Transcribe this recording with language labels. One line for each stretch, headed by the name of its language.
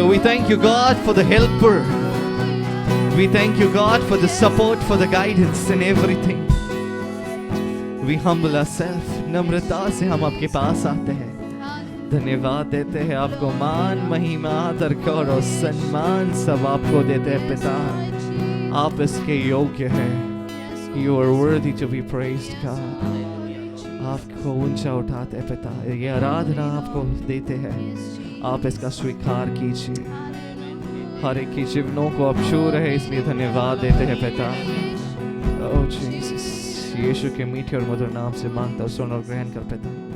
English: We thank you God for the helper, we thank you God for the support, for the guidance in everything. We humble ourself,
Hindi: नम्रता से हम आपके पास आते हैं, धन्यवाद देते हैं आपको। मान, महिमा, आदर, गौरव और सम्मान सब आपको देते हैं पिता। आप इसके योग्य हैं।
English: You are worthy to be praised, God.
Hindi: आपको ऊंचा उठाते हैं पिता, ये आराधना आपको देते हैं, आप इसका स्वीकार कीजिए। हर एक की जीवनों को आप छू रहे, इसलिए धन्यवाद देते हैं पिता।
English: Oh Jesus,
Hindi: यीशु के मीठे और मधुर नाम से मांगता और सुन और ग्रहण कर पिता।